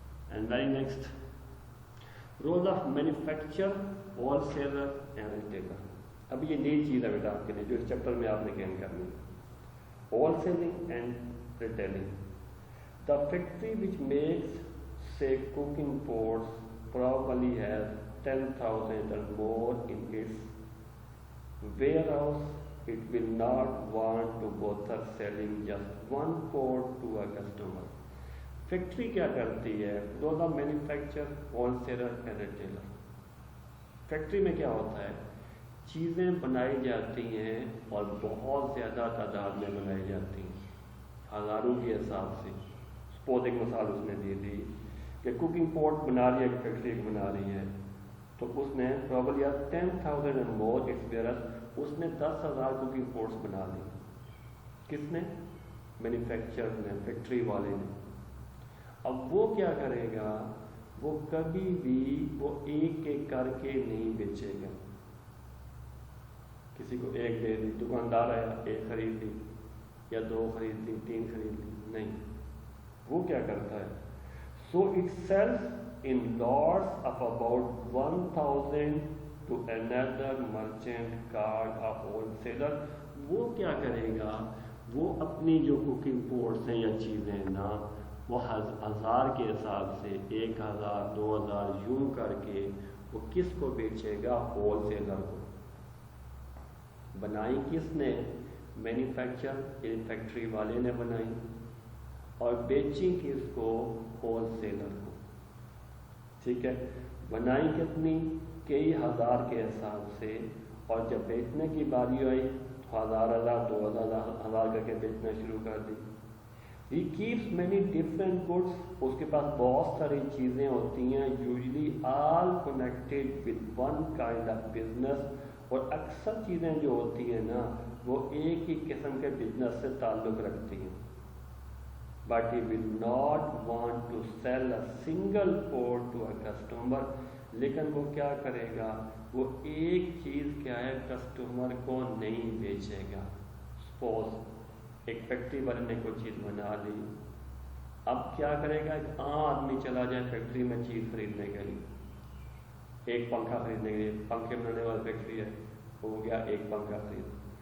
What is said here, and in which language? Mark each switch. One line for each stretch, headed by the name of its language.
English: And very next role of manufacturer, wholesaler and retailer.
Urdu: اب یہ نئی چیز ہے بیٹا آپ کے لیے جو اس چیپٹر میں آپ نے گین کرنی ہے.
English: Wholesaling and retailing. The factory which makes say cooking pots probably has 10,000 or more in its warehouse. It will not want to bother selling just one pot to a customer.
Urdu: Factory کیا کرتی ہے؟
English: those are manufacturer, wholesaler and retailer.
Urdu: Factory میں کیا ہوتا ہے؟ چیزیں بنائی جاتی ہیں اور بہت زیادہ تعداد میں بنائی جاتی ہیں، ہزاروں کے حساب سے. سپوز ایک مثال اس نے دی تھی کہ کوکنگ پوٹ بنا رہی ہے، ایک فیکٹری بنا رہی ہے، تو اس نے پروبلی 10,000 اینڈ مور ایکسپیرنس، اس نے 10,000 کوکنگ پوٹس بنا لی. کس نے؟ مینوفیکچر نے، فیکٹری والے نے. اب وہ کیا کرے گا؟ وہ کبھی بھی وہ ایک ایک کر کے نہیں بیچے گا. کسی کو ایک دے دی، دکاندار آیا ایک خرید لی یا 2 خرید لی، 3 خرید لی، نہیں. وہ کیا کرتا ہے؟
English: So it sells in lots of about 1,000 to another merchant called a wholesaler.
Urdu: وہ کیا کرے گا؟ وہ اپنی جو کوکنگ پوٹس ہیں یا چیزیں نا وہ 1000 کے حساب سے 1,000 2,000 یوں کر کے وہ کس کو بیچے گا؟ ہول سیلر کو. بنائی کس نے؟ مینوفیکچر فیکٹری والے نے بنائی، اور بیچی کس کو؟ ہول سیلر کو. ٹھیک ہے. بنائی کتنی؟ کئی ہزار کے حساب سے، اور جب بیچنے کی باری آئی 1000 2000 کر کے بیچنا شروع کر دی.
English: He keeps many different goods.
Urdu: اس کے پاس بہت ساری چیزیں ہوتی ہیں،
English: usually all connected with one kind of business.
Urdu: اور اکثر چیزیں جو ہوتی ہیں نا وہ ایک ہی قسم کے بزنس سے تعلق رکھتی ہیں.
English: But he will not want to sell a single port to a customer.
Urdu: لیکن وہ کیا کرے گا؟ وہ ایک چیز کیا ہے کسٹمر کو نہیں بیچے گا. سپوز ایک فیکٹری والے نے کوئی چیز بنا لی، اب کیا کرے گا؟ ایک عام آدمی چلا جائے فیکٹری میں چیز خریدنے کے لیے، ایک پنکھا خریدنے کے لیے، پنکھے بنانے والی فیکٹری ہے، ہو گیا ایک پنکھا خرید.